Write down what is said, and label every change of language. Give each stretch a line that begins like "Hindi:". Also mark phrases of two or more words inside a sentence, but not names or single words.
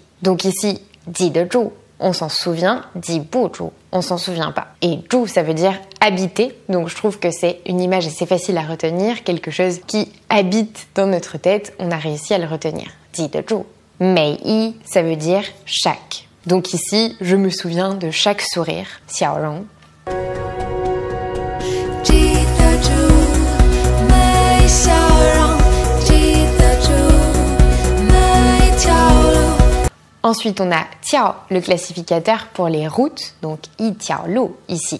French: Donc ici,
Chinese: 记得住,
French: on s'en souvient,
Chinese: 记不住,
French: on s'en souvient pas. Et 住, ça veut dire habiter, donc je trouve que c'est une image assez facile à retenir, quelque chose qui habite dans notre tête, on a réussi à le retenir.
Chinese: 记得住. 每一,
French: ça veut dire chaque. Donc ici, je me souviens de chaque sourire,
Chinese: 笑容.
French: Ensuite, on a 条, le classificateur pour les routes, donc
Chinese: 一条路
French: ici.